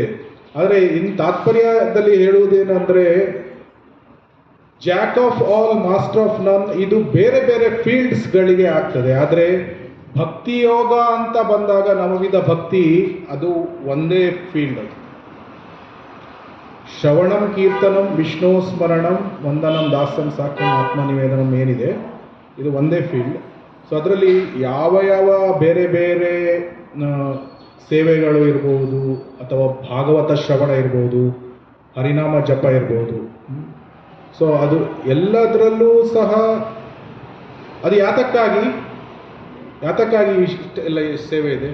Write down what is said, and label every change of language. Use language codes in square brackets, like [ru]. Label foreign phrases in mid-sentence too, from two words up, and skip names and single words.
[kn] ಆದರೆ ಇನ್ನು ತಾತ್ಪರ್ಯದಲ್ಲಿ ಹೇಳುವುದೇನೆಂದರೆ [en] Jack of all master of none, [kn] ಇದು ಬೇರೆ ಬೇರೆ ಫೀಲ್ಡ್ಸ್ಗಳಿಗೆ ಆಗ್ತದೆ. ಆದರೆ ಭಕ್ತಿ ಯೋಗ ಅಂತ ಬಂದಾಗ ನವವಿಧ ಭಕ್ತಿ ಅದು ಒಂದೇ ಫೀಲ್ಡ್. ಅದು [sa] ಶ್ರವಣಂ ಕೀರ್ತನಂ ವಿಷ್ಣು ಸ್ಮರಣಂ ವಂದನಂ ದಾಸ್ಯಂ ಸಾಕ್ಷ್ಯಂ ಆತ್ಮನಿವೇದನಂ [kn] ಏನಿದೆ ಇದು ಒಂದೇ ಫೀಲ್ಡ್. ಸೊ ಅದರಲ್ಲಿ ಯಾವ ಯಾವ ಬೇರೆ ಬೇರೆ ಸೇವೆಗಳು ಇರ್ಬೋದು, ಅಥವಾ ಭಾಗವತ ಶ್ರವಣ ಇರ್ಬೋದು, ಹರಿನಾಮ ಜಪ ಇರ್ಬೋದು. ಸೊ ಅದು ಎಲ್ಲದರಲ್ಲೂ ಸಹ ಅದು ಯಾತಕ್ಕಾಗಿ ಇಷ್ಟೆಲ್ಲ ಸೇವೆ ಇದೆ?